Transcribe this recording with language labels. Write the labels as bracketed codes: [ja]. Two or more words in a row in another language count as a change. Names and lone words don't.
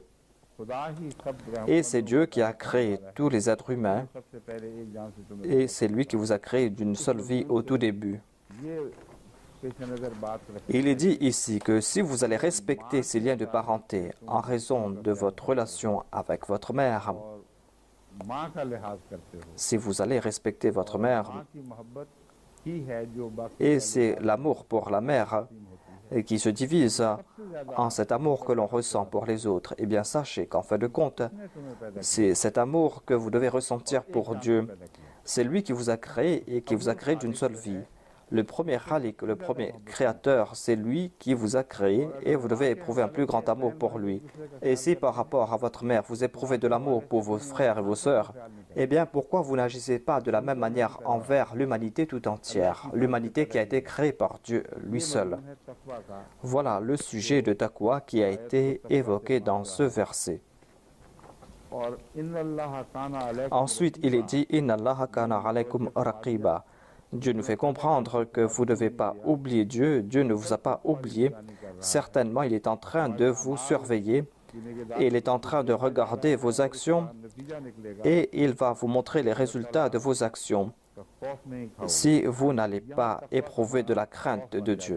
[fr] Et c'est Dieu qui a créé tous les êtres humains et c'est lui qui vous a créé d'une seule vie au tout début. Il est dit ici que si vous allez respecter ces liens de parenté en raison de votre relation avec votre mère, [ur] ماں کا لحاظ کرتے ہو, [fr] si vous allez respecter votre mère, [ur] ماں کی محبت ہی ہے جو باقی [fr] et c'est l'amour pour la mère et qui se divise en cet amour que l'on ressent pour les autres, eh bien sachez qu'en fin de compte, [ur] نے تمہیں پیدا [fr] c'est cet amour que vous devez ressentir pour Dieu. [ur] پیدا کیا. [fr] C'est lui qui vous a créé et qui vous a créé d'une seule vie. Le premier Khalik, le premier créateur, c'est lui qui vous a créé et vous devez éprouver un plus grand amour pour lui. Et si par rapport à votre mère, vous éprouvez de l'amour pour vos frères et vos sœurs, eh bien pourquoi vous n'agissez pas de la même manière envers l'humanité tout entière, l'humanité qui a été créée par Dieu lui seul? Voilà le sujet de Taqwa qui a été évoqué dans ce verset. Ensuite, il est dit « [ar] إن الله كان عليكم رقيبا ». [fr] Dieu nous fait comprendre que vous ne devez pas oublier Dieu. Dieu ne vous a pas oublié. Certainement, il est en train de vous surveiller et il est en train de regarder vos actions et il va vous montrer les résultats de vos actions si vous n'allez pas éprouver de la crainte de Dieu.